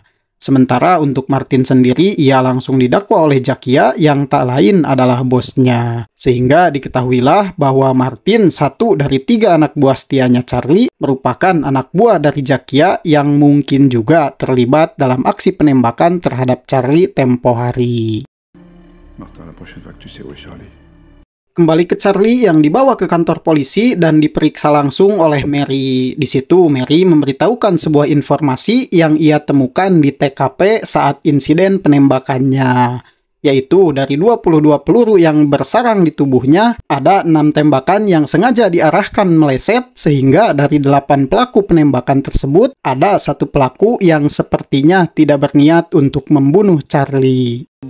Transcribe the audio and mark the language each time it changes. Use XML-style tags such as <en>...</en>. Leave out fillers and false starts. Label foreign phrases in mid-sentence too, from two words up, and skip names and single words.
<id>Sementara untuk Martin sendiri, ia langsung didakwa oleh Jackia yang tak lain adalah bosnya. Sehingga diketahuilah bahwa Martin, satu dari 3 anak buah setianya Charlie, merupakan anak buah dari Jackia yang mungkin juga terlibat dalam aksi penembakan terhadap Charlie tempo hari.</id> <fr>Martin, la prochaine fois que tu sais où est Charlie.</fr> <id>Kembali ke Charlie yang dibawa ke kantor polisi dan diperiksa langsung oleh Mary. Di situ Mary memberitahukan sebuah informasi yang ia temukan di TKP saat insiden penembakannya. Yaitu dari 22 peluru yang bersarang di tubuhnya, ada 6 tembakan yang sengaja diarahkan meleset sehingga dari 8 pelaku penembakan tersebut, ada 1 pelaku yang sepertinya tidak berniat untuk membunuh Charlie.</id>